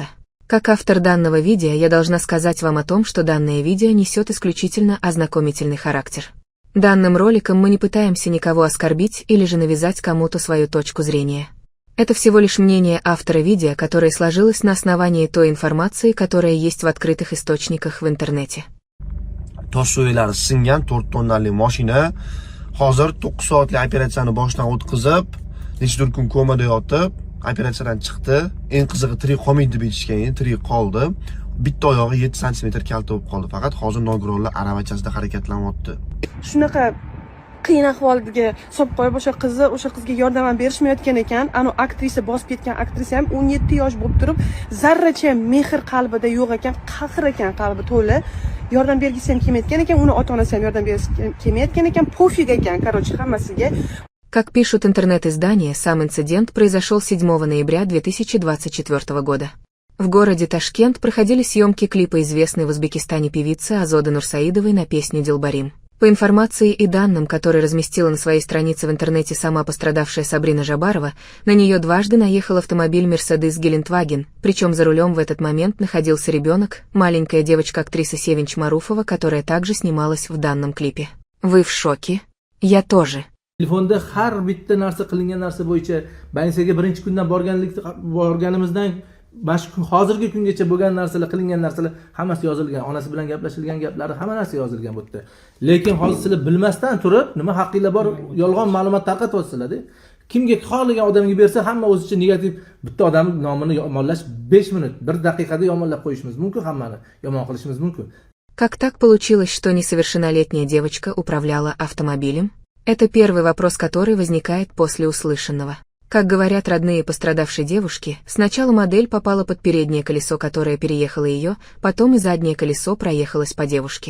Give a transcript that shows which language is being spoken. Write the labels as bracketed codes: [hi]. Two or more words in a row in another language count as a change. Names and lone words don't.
[ru] Как автор данного видео, я должна сказать вам о том, что данное видео несет исключительно ознакомительный характер. Данным роликом мы не пытаемся никого оскорбить или же навязать кому-то свою точку зрения. Это всего лишь мнение автора видео, которое сложилось на основании той информации, которая есть в открытых источниках в интернете. [uz] Toshso'ylari singan 4 tonnali mashina hozir 9 soatlik operatsiyani boshdan o'tkazib, necha kun komada yotib, operatsiyadan chiqdi. Eng qizig'i tirik qolmaydi deb aytishgan, tirik qoldi. Bitta oyog'i 7 sm kalta bo'lib qoldi. Faqat hozir nogironlar aravachasida harakatlanyapti. Shunaqa qiyin ahvolga solib qo'yib o'sha qizga yordam berishmayotgan ekan. Ana aktrisa bosib ketgan aktrisa ham 17 yosh bo'lib turib, zarracha mehr qalbida yo'q ekan, qahr ekan qalbi to'la. Yordam bergisi ham kelmayotgan ekan, uni ota-onasi ham yordam bergisi kelmayotgan ekan, pofig ekan, короче, hammasiga. [ru] Как пишут интернет-издания, сам инцидент произошел 7 ноября 2024 года. В городе Ташкент проходили съемки клипа известной в Узбекистане певицы Озоды Нурсаидовой на песню «Дилбарим». По информации и данным, которые разместила на своей странице в интернете сама пострадавшая Сабрина Жабарова, на нее дважды наехал автомобиль Mercedes Geländewagen, причем за рулем в этот момент находился ребенок, маленькая девочка актрисы Севинч Маруфова, которая также снималась в данном клипе. Вы в шоке? Я тоже. [uz] Telefonda har bitta narsa qilingan narsa bo'yicha bankaga birinchi kundan borganimizdan hozirgi kungacha bo'lgan narsalar, qilingan narsalar hammasi yozilgan. Onasi bilan gaplashilgan gaplari hamma narsa yozilgan bu yerda. Lekin hozir sizlar bilmasdan turib, nima haqqinglar bor yolg'on ma'lumot tarqatyapsizlar-da. Kimga xohlagan odamga bersa, hamma o'zicha negativ bitta odam nomini yomonlash 5 minut, 1 daqiqada yomonlab qo'yishimiz mumkin, hammani yomon qilishimiz mumkin. [ru] Как так получилось, что несовершеннолетняя девочка управляла автомобилем? Это первый вопрос, который возникает после услышанного. Как говорят родные пострадавшей девушки, сначала модель попала под переднее колесо, которое переехало ее, потом и заднее колесо проехалось по девушке.